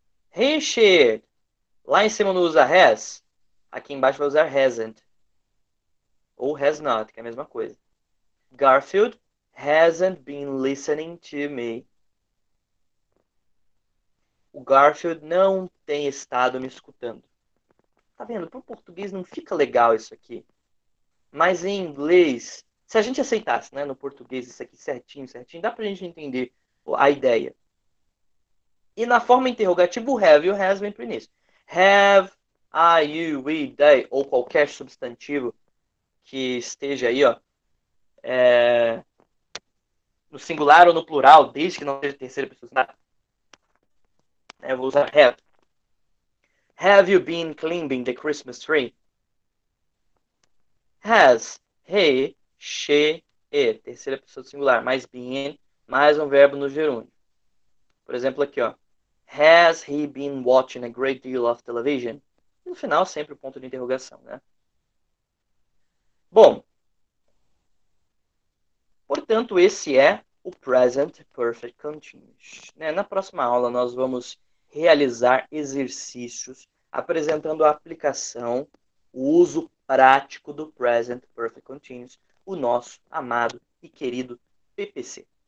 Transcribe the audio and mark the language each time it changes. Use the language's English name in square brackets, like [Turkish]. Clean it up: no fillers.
[Portuguese] Rechear. Lá em cima não usa has. Aqui embaixo vai usar hasn't. Ou has not, que é a mesma coisa. [English] Garfield hasn't been listening to me. [Portuguese] O Garfield não tem estado me escutando. Tá vendo? Para o português não fica legal isso aqui. Mas em inglês, se a gente aceitasse, né, no português isso aqui certinho, certinho, dá pra gente entender a ideia. E na forma interrogativa, o have e o has vem pro início. Have, I, you, we, they, ou qualquer substantivo que esteja aí, ó, no singular ou no plural, desde que não seja terceira pessoa. Eu vou usar have. [English] Have you been cleaning the Christmas tree? Has, he, she, it. [Portuguese] Terceira pessoa do singular, mais been, mais um verbo no gerúndio. Por exemplo, aqui, ó. [English] Has he been watching a great deal of television? [Portuguese] E no final, sempre o ponto de interrogação, né? Bom, portanto, esse é o Present Perfect Continuous. Na próxima aula, nós vamos realizar exercícios apresentando a aplicação, o uso prático do Present Perfect Continuous, o nosso amado e querido PPC.